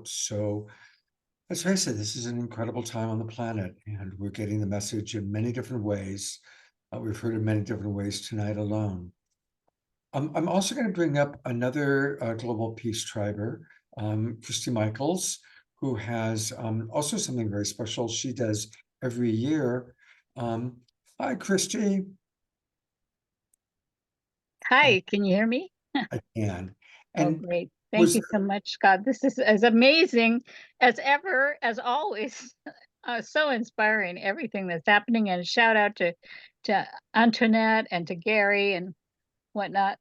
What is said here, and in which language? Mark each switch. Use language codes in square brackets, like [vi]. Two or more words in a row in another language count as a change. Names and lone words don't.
[en] So let's face it, this is an incredible time on the planet, and we're getting the message in many different ways. We've heard in many different ways tonight alone. I'm also going to bring up another global peace triber, Christy Michaels, who has also something very special she does every year. Hi, Christy. Hi, can you hear me? I can. Oh, great. Thank you so much, Scott. This is as amazing as ever, as always. So inspiring, everything that's happening. And shout out to Antoinette and to Gary and whatnot.